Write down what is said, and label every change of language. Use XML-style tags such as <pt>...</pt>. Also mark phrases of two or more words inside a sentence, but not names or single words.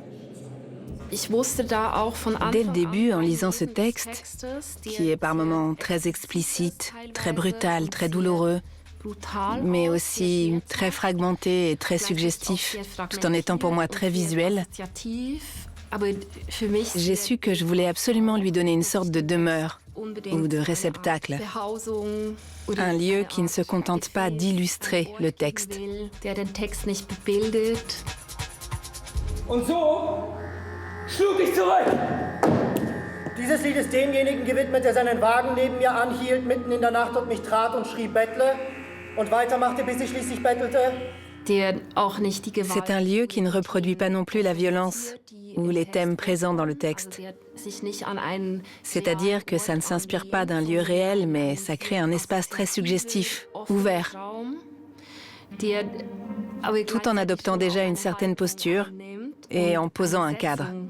<fr>Dès le début, en lisant ce texte, qui est par moments très explicite, très brutal, très douloureux, mais aussi très fragmenté et très suggestif, tout en étant pour moi très visuel, j'ai su que je voulais absolument lui donner une sorte de demeure ou de réceptacle, un lieu qui ne se contente pas d'illustrer le texte.</fr> <de>Und so schlug ich zurück. Dieses Lied ist demjenigen gewidmet, der seinen Wagen neben mir anhielt, mitten in der Nacht und mich trat und schrie Bettle und weitermachte, bis ich schließlich bettelte.</de> <fr>C'est un lieu qui ne reproduit pas non plus la violence ou les thèmes présents dans le texte. C'est-à-dire que ça ne s'inspire pas d'un lieu réel, mais ça crée un espace très suggestif, ouvert, tout en adoptant déjà une certaine posture et en posant un cadre.</fr>